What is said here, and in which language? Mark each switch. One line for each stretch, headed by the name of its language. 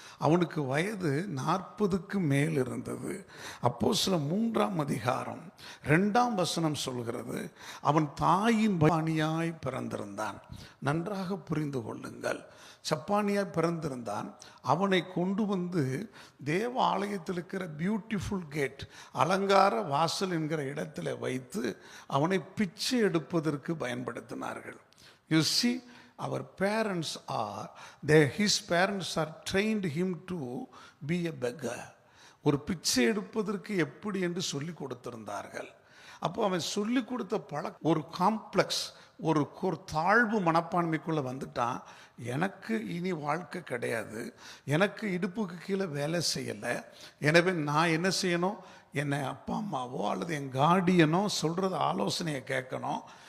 Tamil: அவனுக்கு வயது 40க்கு மேல் இருந்தது. அப்போஸ்தலர் 3ஆம் அதிகாரம் 2ஆம் வசனம் சொல்கிறது, அவன் தாயின் சப்பானியாய் பிறந்திருந்தான். நன்றாக புரிந்து கொள்ளுங்கள், சப்பானியாய் பிறந்திருந்தான். அவனை கொண்டு வந்து தேவ ஆலயத்தில் இருக்கிற
English: beautiful gate,
Tamil: அலங்கார வாசல் என்கிற இடத்துல வைத்து அவனை பிச்சை எடுப்பதற்கு பயன்படுத்தினார்கள்.
English: You see, our parents are, his parents are trained him to be a beggar.
Tamil: ஒரு பிச்சை எடுப்பதற்கு எப்படி என்று சொல்லி கொடுத்திருந்தார்கள். அப்போ அவன் சொல்லி கொடுத்த ஒரு காம்ப்ளெக்ஸ், ஒரு தாழ்வு மனப்பான்மைக்குள்ளே வந்துட்டான். எனக்கு இனி வாழ்க்கை கிடையாது, எனக்கு இடுப்புக்கு கீழே வேலை செய்யலை, எனவே நான் என்ன செய்யணும், என்னை அப்பா அம்மாவோ அல்லது என் கார்டியனோ சொல்கிறது ஆலோசனையை கேட்கணும்.